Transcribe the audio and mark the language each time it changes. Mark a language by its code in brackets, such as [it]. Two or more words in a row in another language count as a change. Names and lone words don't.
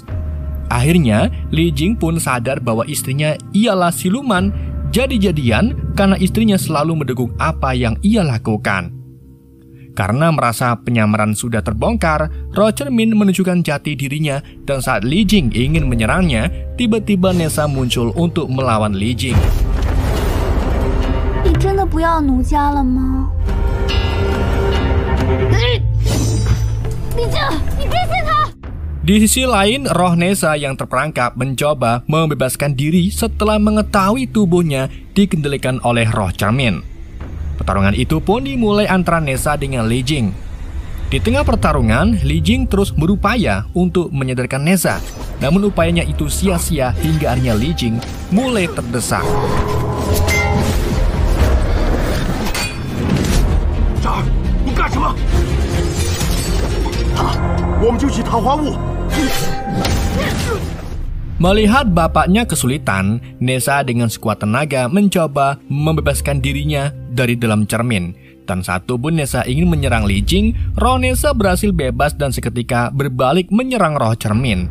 [id] Akhirnya, Li Jing pun sadar bahwa istrinya ialah siluman, jadi-jadian karena istrinya selalu mendukung apa yang ia lakukan. Karena merasa penyamaran sudah terbongkar, roh cermin menunjukkan jati dirinya dan saat Li Jing ingin menyerangnya, tiba-tiba Nessa muncul untuk melawan Li Jing. [zh] 你真的不要奴家了吗？李靖，你别信他！ [id] Di sisi lain, roh Nessa yang terperangkap mencoba membebaskan diri setelah mengetahui tubuhnya dikendalikan oleh roh cermin. Pertarungan itu pun dimulai antara Nessa dengan Li Jing. Di tengah pertarungan, Li Jing terus berupaya untuk menyadarkan Nessa. Namun upayanya itu sia-sia hingga akhirnya Li Jing mulai terdesak. [zh] 渣儿，你干什么？我们就去桃花坞。 [id] Melihat bapaknya kesulitan, Nessa dengan sekuat tenaga mencoba membebaskan dirinya dari dalam cermin. Dan saat tubuh Nessa ingin menyerang Li Jing, roh Nessa berhasil bebas dan seketika berbalik menyerang roh cermin.